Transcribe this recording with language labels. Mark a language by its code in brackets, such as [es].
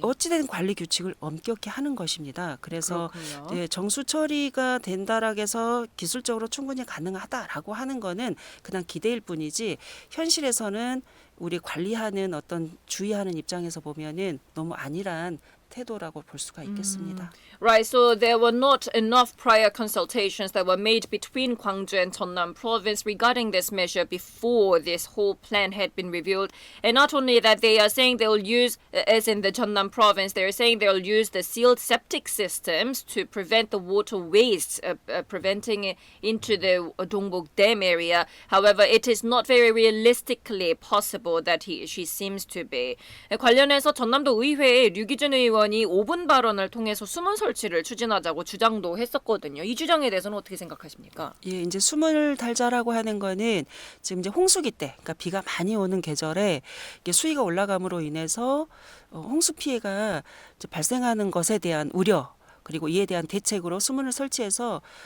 [ko] 어찌된 관리 규칙을 엄격히 하는 것입니다. 그래서 그렇군요. 예, 정수 처리가 된다라고 해서 기술적으로 충분히 가능하다라고 하는 거는 그냥 기대일 뿐이지 현실에서는 우리 관리하는 어떤 주의하는 입장에서 보면은 너무 안일한 태도라고 볼 수가 있겠습니다. [en] Right, so there were not enough prior consultations that were made between Gwangju and Jeonnam province regarding this measure before this whole plan had been revealed. And not only that, they are saying they'll use, as in the Jeonnam province, they're saying they'll use the sealed septic systems to prevent the water waste, preventing it into the Dongbuk Dam area. However, it is not very realistically possible that she seems to be. [ko] 관련해서 전남도 의회에 류기준 의원이 5분 발언을 통해서 수문 설치를 추진하자고 주장도 했었거든요. 이 주장에 대해서는 어떻게 생각하십니까? 예, 이제 수문을 달자라고 하는 거는 지금 이제 홍수기 때, 그러니까 비가 많이 오는 계절에 이게 수위가 올라감으로 인해서 홍수 피해가 이제 발생하는 것에 대한 우려 그리고 이에 대한 대책으로 수문을 설치해서